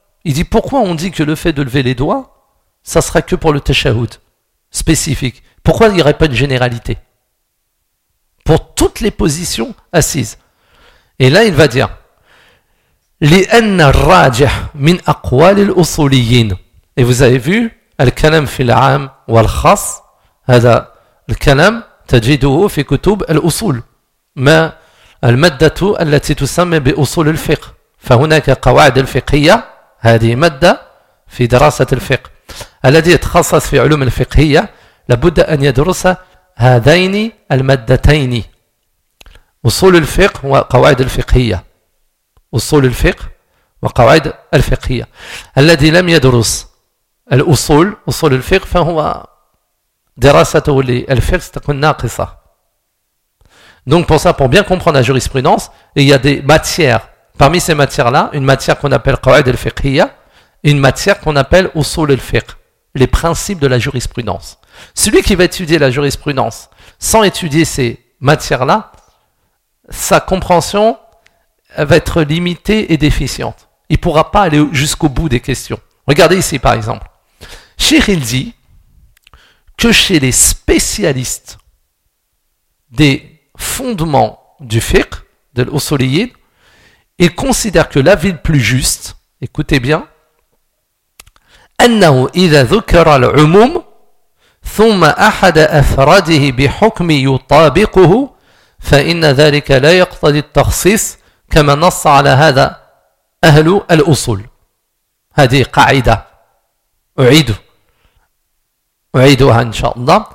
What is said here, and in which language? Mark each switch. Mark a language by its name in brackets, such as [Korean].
[French] Il dit, pourquoi on dit que le fait de lever les doigts, ça sera que pour le Tashahhud spécifique? Pourquoi il n'y aurait pas une généralité pour toutes les positions assises? Et là, il va dire, [Arabic] لِأَنَّ الرَّاجِحْ مِنْ أَقْوَالِ الْأُصُولِيِّينَ. [French] Et vous avez vu, [Arabic] الْكَلَمْ فِي الْعَامْ وَالْخَصْ هَذَا الكلام تجده في كتب الأصول ما المادة التي تسمى بأصول الفقه فهناك قواعد الفقهية هذه مادة في دراسة الفقه الذي يتخصص في علوم الفقهية لابد أن يدرس هذين المادتين أصول الفقه وقواعد الفقهية أصول الفقه وقواعد الفقهية الذي لم يدرس الأصول أصول الفقه فهو دراسته للفقه ستكون ناقصة. [French] Donc pour ça, pour bien comprendre la jurisprudence, il y a des matières. Parmi ces matières-là, une matière qu'on appelle قواعد الفقهية, une matière qu'on appelle أصول الفقه, les principes de la jurisprudence. Celui qui va étudier la jurisprudence sans étudier ces matières-là, sa compréhension va être limitée et déficiente. Il ne pourra pas aller jusqu'au bout des questions. Regardez ici par exemple. Cheikh il dit que chez les spécialistes, des fondements du fiqh, de l'usuliyyin, il considère que la ville plus juste, écoutez bien, [Arabic] أنه إذا ذكر العموم ثم أحد أفراده بحكم يطابقه فإن ذلك لا يقتضي التخصيص كما نص على هذا أهل الأصول. هذه قاعدة أعيدها إن شاء الله.